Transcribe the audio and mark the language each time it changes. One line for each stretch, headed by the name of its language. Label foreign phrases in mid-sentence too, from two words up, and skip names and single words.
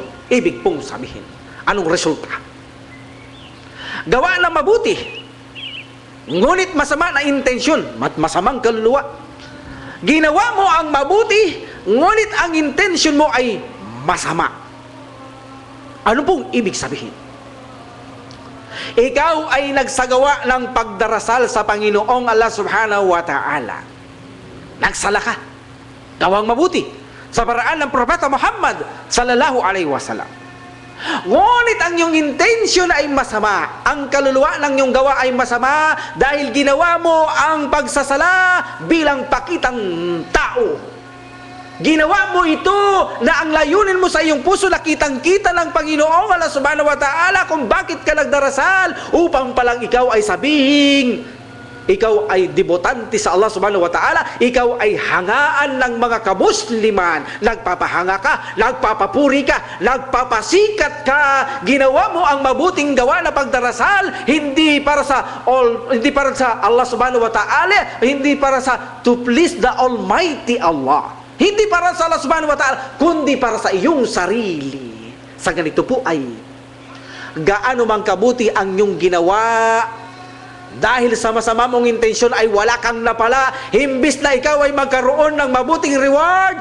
Filipino: Ibig pong sabihin, anong resulta? Gawa na mabuti, ngunit masama na intensyon, masamang kaluluwa. Ginawa mo ang mabuti, ngunit ang intensyon mo ay masama. Ano pong ibig sabihin? Ikaw ay nagsagawa ng pagdarasal sa Panginoong Allah
Arabic: سبحانه وتعالى.
Filipino: Nagsala ka, gawang mabuti sa paraan ng Propeta Muhammad
Arabic: صلى الله عليه وسلم.
Filipino: Ngunit ang iyong intention ay masama. Ang kaluluwa ng iyong gawa ay masama dahil ginawa mo ang pagsasala bilang pakitang tao. Ginawa mo ito na ang layunin mo sa iyong puso na kitang-kita ng Panginoong Allah
Arabic: سبحانه و
Filipino: Ta'ala kung bakit ka nagdarasal upang palang ikaw ay sabihin ikaw ay debotante sa Allah
Arabic: سبحانه وتعالى,
Filipino: ikaw ay hangaan ng mga kamusliman, nagpapahanga ka, nagpapapuri ka, nagpapasikat ka, ginawa mo ang mabuting gawa na pagdarasal, hindi para sa Allah
Arabic: سبحانه وتعالى,
Filipino: hindi para sa
English: to please the Almighty Allah.
Filipino: Hindi para sa Allah
Arabic: سبحانه وتعالى,
Filipino: kundi para sa iyong sarili. Sa ganito po ay gaano mang kabuti ang iyong ginawa, dahil sa masama mong intensyon ay wala kang napala, imbis na ikaw ay magkaroon ng mabuting reward.